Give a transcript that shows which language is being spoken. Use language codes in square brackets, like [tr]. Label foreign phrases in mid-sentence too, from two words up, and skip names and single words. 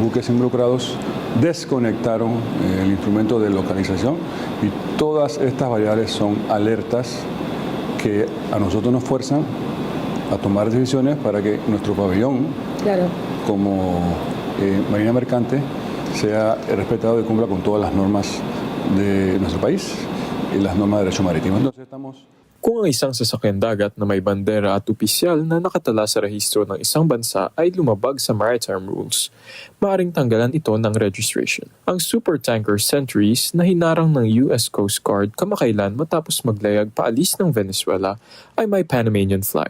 [es] buques involucrados desconectaron el instrumento de localización y todas estas variables son alertas que a nosotros nos fuerzan a tomar decisiones para que nuestro pabellón como Marina Mercante sea respetado y cumpla con todas las normas de nuestro país y las normas de derecho marítimo. Entonces estamos... [tl] Kung ang isang sasakyan dagat na may bandera at opisyal na nakatala sa rehistro ng isang bansa ay lumabag sa [en] maritime rules, [tl] maaaring tanggalan ito ng registration. Ang supertanker Centuries na hinarang ng US Coast Guard kamakailan matapos maglayag paalis ng Venezuela ay may [en] Panamanian flag.